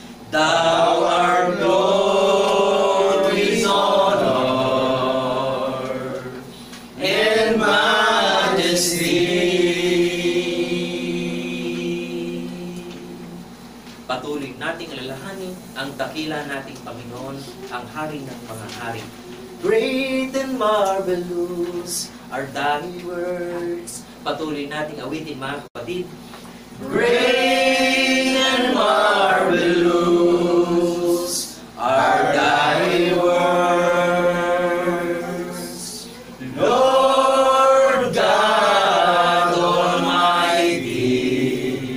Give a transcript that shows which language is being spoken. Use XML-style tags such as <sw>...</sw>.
<en>Thou art clothed with honor and majesty.</en> <tl>Patuloy nating alalahanin ang dakila nating Panginoon, ang Hari ng mga hari.</tl> <en>Great and marvelous are thy words.</en> <tl>Patuloy nating awitin, mga kapatid.</tl> <en>Great and marvelous are thy words, Lord God Almighty.</en>